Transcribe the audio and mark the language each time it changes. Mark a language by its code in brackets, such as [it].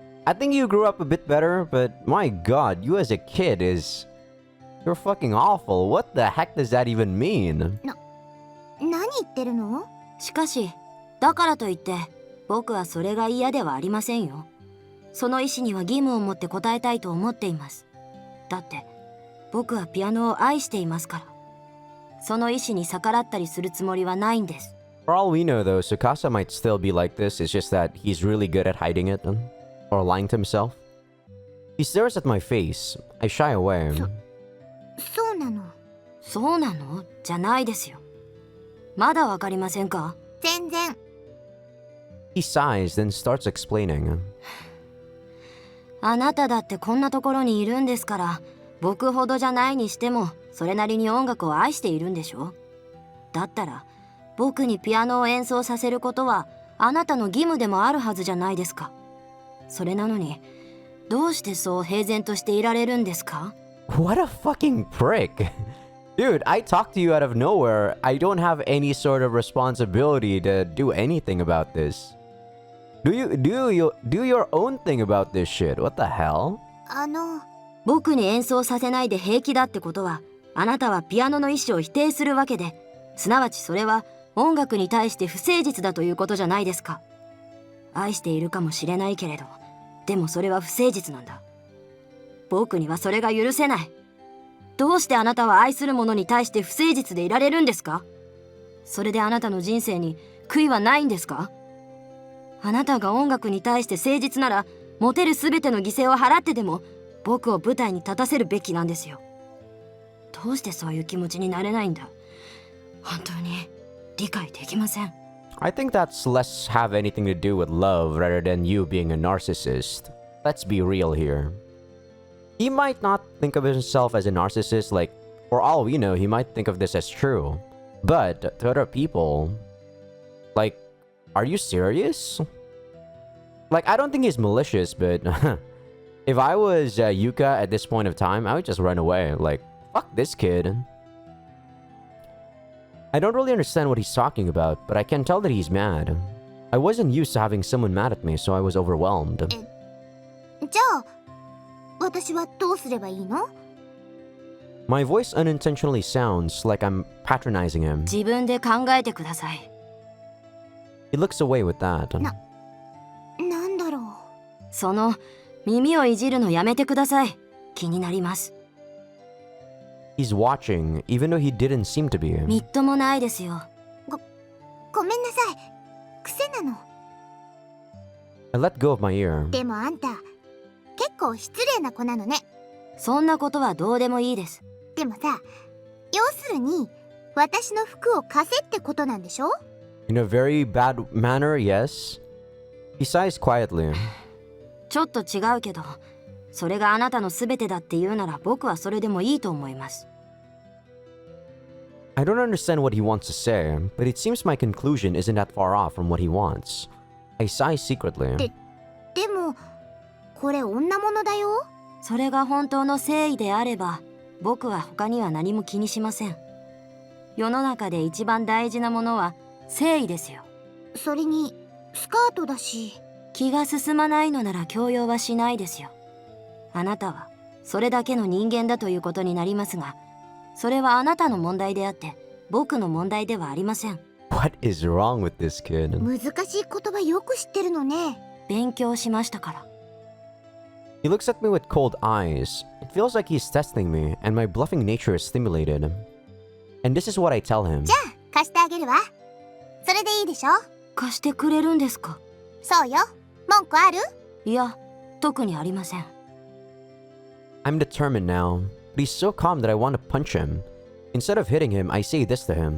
[en] I think you grew up a bit better, but my god, you as a kid you're fucking awful. What the heck does that even mean? [ja] 何言ってるの？しかし、だからといって僕はそれが嫌ではありませんよ。その意思には義務を持って応えたいと思っています。だって僕はピアノを愛していますから。その意思に逆らったりするつもりはないんです。 [en] For all we know though, Tsukasa might still be like this. It's just that he's really good at hiding it or lying to himself. He stares at my face. I shy away. [ja] そうなの？そうなの？じゃないですよ。まだわかりませんか？全然。 [en] He sighs, then starts explaining. [ja] あなただってこんなところにいるんですから、僕ほどじゃないにしてもそれなりに音楽を愛しているんでしょ？だったら僕にピアノを演奏させることはあなたの義務でもあるはずじゃないですか。それなのにどうしてそう平然としていられるんですか？ [en] What a fucking prick. Dude, I talked to you out of nowhere. I don't have any sort of responsibility to do anything about this. Do your own thing about this shit. What the hell? [ja] 僕に演奏させないで平気だってことは、あなたはピアノの意思を否定するわけで、すなわちそれは音楽に対して不誠実だということじゃないですか。愛しているかもしれないけれど、でもそれは不誠実なんだ。僕にはそれが許せない。どうしてあなたは愛する者に対して不誠実でいられるんですか？それであなたの人生に悔いはないんですか？あなたが音楽に対して誠実なら、持てる全ての犠牲を払ってでも僕を舞台に立たせるべきなんですよ。どうしてそういう気持ちになれないんだ？本当に理解できません。 [en] I think that's less have anything to do with love rather than you being a narcissist. Let's be real here. He might not think of himself as a narcissist, like, for all we know, he might think of this as true. But to other people, like, are you serious? Like, I don't think he's malicious, but if I was Yuka at this point of time, I would just run away. Like, fuck this kid. I don't really understand what he's talking about, but I can tell that he's mad. I wasn't used to having someone mad at me, so I was overwhelmed. [ja] じゃあ私はどうすればいいの？ [en] My voice unintentionally sounds like I'm patronizing him. [ja] 自分で考えてください。 [en] He looks away with that. [ja] なんだろう。その耳をいじるのやめてください。気になります。 [en] He's watching, even though he didn't seem to be. [ja] みっともないですよ。ごめんなさい。癖なの。 [en] I let go of my ear. [ja] でもあんた結構失礼な子なのね。そんなことはどうでもいいです。でもさ、要するに私の服を貸せってことなんでしょ？ [en] In a very bad manner, yes. He sighs quietly. [ja] ちょっと違うけど、それがあなたの全てだって言うなら僕はそれでもいいと思います。 [en] I don't understand what he wants to say, but it seems my conclusion isn't that far off from what he wants. I sigh secretly. [ja] でもこれ女物だよ。それが本当の誠意であれば僕は他には何も気にしません。世の中で一番大事なものは誠意ですよ。それにスカートだし。気が進まないのなら強要はしないですよ。あなたはそれだけの人間だということになりますが、それはあなたの問題であって僕の問題ではありません。 [en] What is wrong with this kid? [ja] 難しい言葉よく知ってるのね。勉強しましたから。 [en] He looks at me with cold eyes. It feels like he's testing me, and my bluffing nature is stimulated. And this is what I tell him. [ja] じゃあ貸してあげるわ。それでいいでしょ？貸してくれるんですか？そうよ。文句ある？いや、特にありません。 [en] I'm determined now, but he's so calm that I want to punch him. Instead of hitting him, I say this to him.